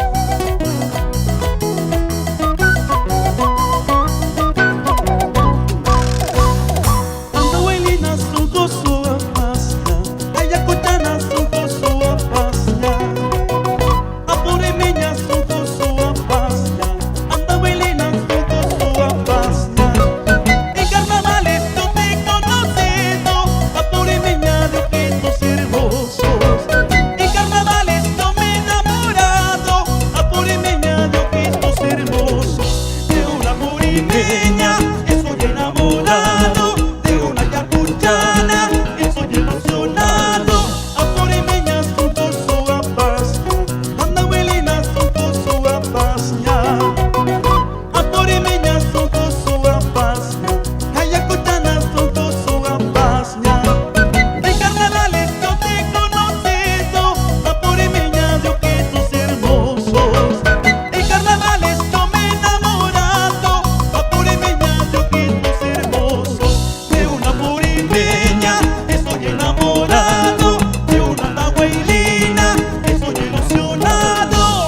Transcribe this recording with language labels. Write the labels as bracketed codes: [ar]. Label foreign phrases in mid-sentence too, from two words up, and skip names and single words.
[qu] ANDAHUAYLINA Sunqu Suwa Pasña, AYACUCHANA Sunqu Suwa Pasña, APURIMEña Sunqu Suwa Pasña, ANDAHUAYLINA Sunqu Suwa Pasña. [es] En carnavales yo te he conocido, APURIMEña de ojitos hermosos. En carnavales yo me he enamorado, APURIMEña de ojitos hermosos. De una APURIMEña estoy enamorado, de una AYACUCHANA estoy ilusionado. [qu] APURIMEña Sunqu Suwa Pasña, ANDAHUAYLINA Sunqu Suwa Pasña, APURIMEña Sunqu Suwa Pasña, AYACUCHANA Sunqu Suwa Pasña. [es] En carnavales yo te he conocido, APURIMEña de ojitos hermosos. En carnavales yo me he enamorado, APURIMEña de ojitos hermosos. De una APURIMEña estoy enamorado, de una ANDAHUAYLINA estoy ilusionado.